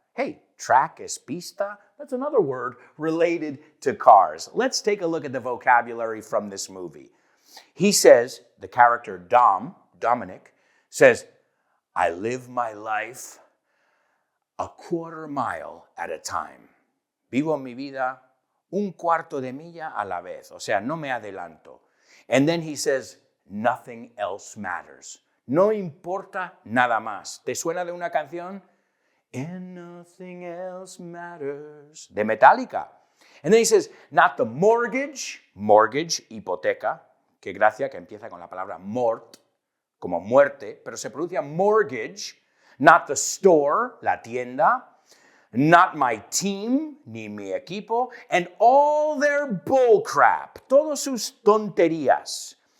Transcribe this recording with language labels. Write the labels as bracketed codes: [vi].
[en] Hey, [es] track es pista. [en] That's another word related to cars. Let's take a look at the vocabulary from this movie. He says, the character Dominic, says, I live my life a quarter mile at a time. [es] Vivo mi vida un cuarto de milla a la vez. O sea, no me adelanto. [en] And then he says, nothing else matters. [es] No importa nada más. ¿Te suena de una canción? [en] And nothing else matters. De Metallica. And then he says, not the mortgage, [es] hipoteca, que gracia que empieza con la palabra mort, como muerte, pero se pronuncia mortgage, [en] not the store, [es] la tienda, [en] not my team, [es] ni mi equipo, [en] and all their bull crap, [es] todas sus tonterías.